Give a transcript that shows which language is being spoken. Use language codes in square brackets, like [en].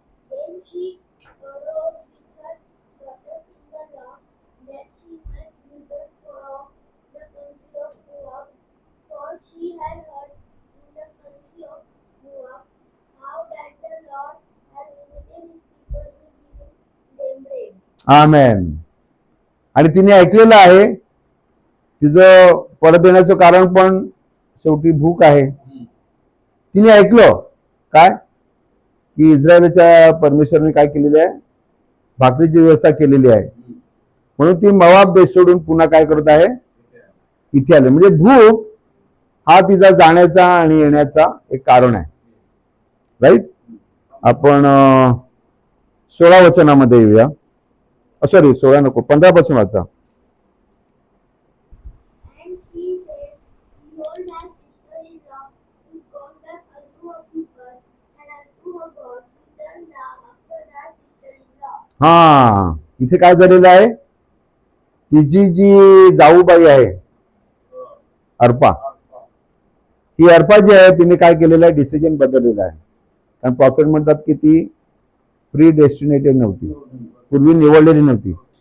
[en] Then she arose with her daughters in the law, that she might return from the country of Moab, for she had heard in the country of Moab how that the Lord had visited his people in giving them bread. [mr] आमेन. आणि तिने ऐकलेलं आहे, तिचं परत येण्याचं कारण पण शेवटी भूक आहे. तिने ऐकलं काय की इस्रायलच्या परमेश्वराने काय केलेले आहे? भाकरीची व्यवस्था केलेली आहे. म्हणून ती मोआब देश सोडून पुन्हा काय करत आहे? इथे आले. म्हणजे भूक हा तिचा जाण्याचा आणि येण्याचा एक कारण आहे, राईट. आपण 16 वचनामध्ये येऊया. सॉरी, 16 नको, 15 पासून वाचा. [en] And she said, Behold, thy sister-in-law is gone back unto her people and unto her gods. Return thou after thy sister-in-law. [mr] हा, इथे काय झालेलं आहे? तिची जी जाऊबाई आहे अर्पा, ही अर्पा जी आहे तिने काय केलेलं आहे? डिसिजन बदललेला आहे. कारण प्रॉफिट म्हणतात की ती प्री डेस्टिनेटेड नव्हती, पूर्वी निवडलेली नव्हती.